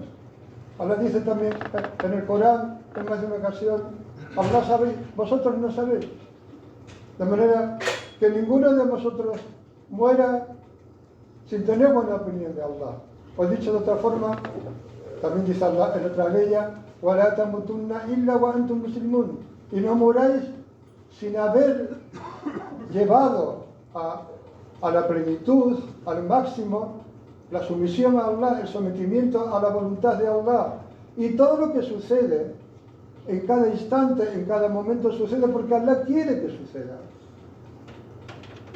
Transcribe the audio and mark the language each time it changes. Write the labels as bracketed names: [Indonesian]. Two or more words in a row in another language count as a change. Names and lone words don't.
[Spanish] Allah dice también en el Corán, en más de una ocasión, Allah sabe, vosotros no sabéis. De manera que ninguno de vosotros muera sin tener buena opinión de Allah. O dicho de otra forma, también dice Allah en otra ley, [Arabic] وَلَا تَمُتُنَّ إِلَّا وَأَنْتُمْ مُسْلِمُونَ. [Spanish] Y no muráis sin haber llevado a la plenitud, al máximo, la sumisión a Allah, el sometimiento a la voluntad de Allah. Y todo lo que sucede en cada instante, en cada momento, sucede porque Allah quiere que suceda.